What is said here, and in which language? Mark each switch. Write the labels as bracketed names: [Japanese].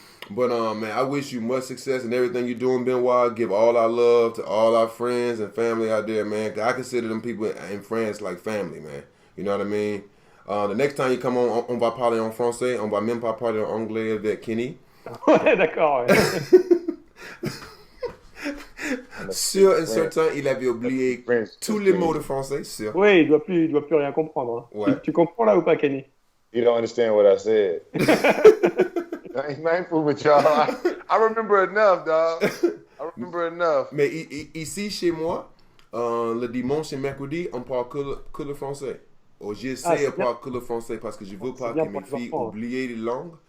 [English] But man, I wish you much success in everything you're doing, Benoit. Give all our love to all our friends and family out there, man. 'Cause I consider them people in France like family, man. You know what I mean? The next time you come [French] on va parler en français. On va même pas parler en anglais avec Kenny. Ouais, d'accord. Sûr et certain, il avait oublié tous les mots de français, sûr. Oui, il doit plus rien comprendre. Hein. Ouais. Tu comprends là ou pas, Kenny? [English] You don't understand what I said. I ain't fooling with y'all. I remember enough, dog. I remember enough. [French] Mais ici, chez moi, le dimanche et mercredi, on parle que le français. J'essaie de parler que le français parce que je veux pas que mes filles oublient les langues.